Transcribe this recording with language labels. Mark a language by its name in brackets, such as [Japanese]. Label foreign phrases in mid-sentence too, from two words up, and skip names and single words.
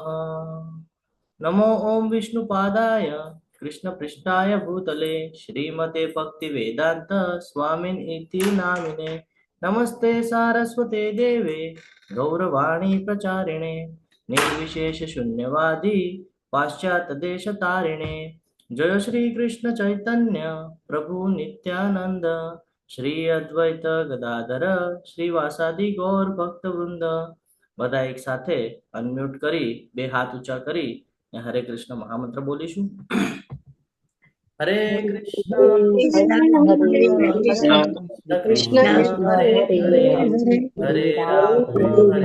[Sanskrit] नमो ओम विष्णुपादाय कृष्णपृष्ठाय भूतले श्रीमते भक्तिवेदांत स्वामिन् इति नामिने नमस्ते सारस्वते देवे गौरवाणी प्रचारिणे निर्विशेष शून्यवादी पाश्चात्यदेशतारिणे जय श्री कृष्ण चैतन्य प्रभु नित्यानंद श्री अद्वैत गदाधर श्रीवासादि गौर भक्त वृंद। [Gujarati] બધા એક સાથે અનમ્યુટ કરી બે હાથ ઊંચા કરી હરે કૃષ્ણ મહામંત્ર બોલીશું। [Sanskrit] હરે કૃષ્ણ કૃષ્ણ હરે કૃષ્ણ કૃષ્ણ, હરે હરે હરે હરે, હરે રામ હરે